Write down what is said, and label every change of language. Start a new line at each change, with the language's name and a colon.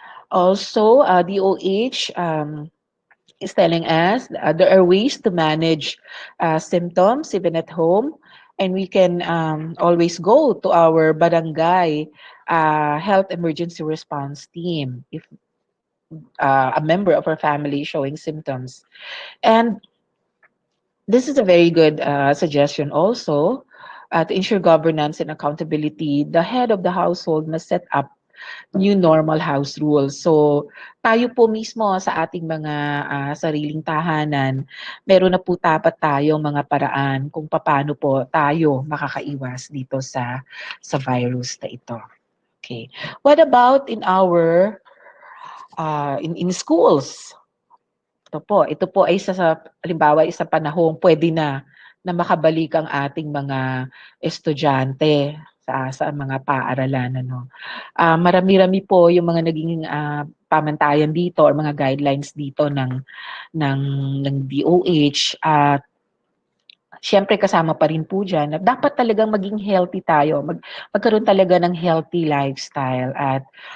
English: Also, DOH is telling us there are ways to manage symptoms even at home, and we can always go to our barangay health emergency response team if a member of our family is showing symptoms. And this is a very good suggestion also. To ensure governance and accountability, the head of the household must set up new normal house rules.
Filipino: So, tayo po mismo sa ating mga sariling tahanan, meron na po dapat tayong mga paraan kung paano po tayo makakaiwas dito sa virus na ito.
English: Okay. What about in our in schools?
Filipino: Ito po ay halimbawa isa panahong pwede na makabalik ang ating mga estudyante sa mga paaralan, ano. Marami-rami po yung mga naging pamantayan dito or mga guidelines dito ng DOH, at siyempre kasama pa rin po diyan na dapat talagang maging healthy tayo, magkaroon talaga ng healthy lifestyle, at